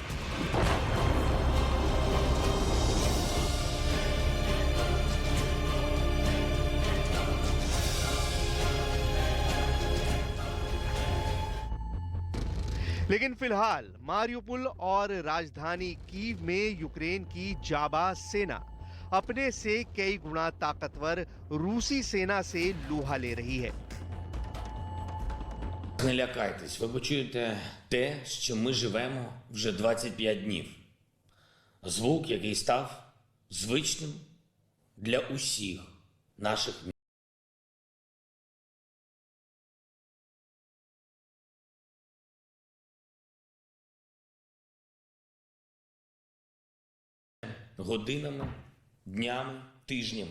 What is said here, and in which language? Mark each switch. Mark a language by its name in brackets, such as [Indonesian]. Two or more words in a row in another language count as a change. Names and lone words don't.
[Hindi] लेकिन फिलहाल मारियुपोल और राजधानी कीव में यूक्रेन की जाबाज सेना अपने से कई गुना ताकतवर रूसी सेना से लोहा ले रही है। [Ukrainian] Не лякайтесь, ви почуєте те, що ми живемо вже 25 днів. Звук, який став звичним для усіх наших міст. Годинами, днями, тижнями.